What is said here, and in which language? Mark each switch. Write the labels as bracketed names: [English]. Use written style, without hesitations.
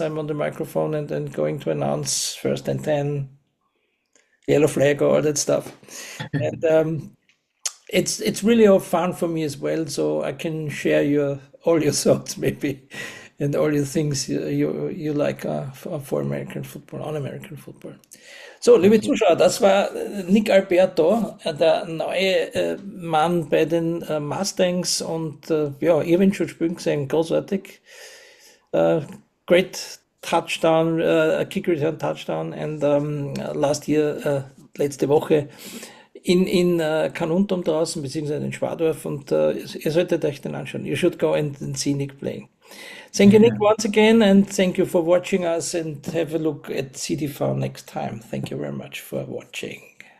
[English] I'm on the microphone and then going to announce first and 10, yellow flag, all that stuff. And it's really all fun for me as well, so I can share your all your thoughts maybe. and all the things you like for American football, on American football. [German] So, liebe Absolut. Zuschauer, das war Nick Alberto, der neue Mann bei den Mustangs und ja, ihr habt ihn schon spielen gesehen, großartig. [English] Great touchdown, kick return touchdown and last year, [German] letzte Woche in Carnuntum draußen, beziehungsweise in Schwabdorf und ihr solltet euch den anschauen. [English] You should go and see Nick playing. Thank you, Nick, Yeah. once again, and thank you for watching us, and have a look at CTVau next time. Thank you very much for watching.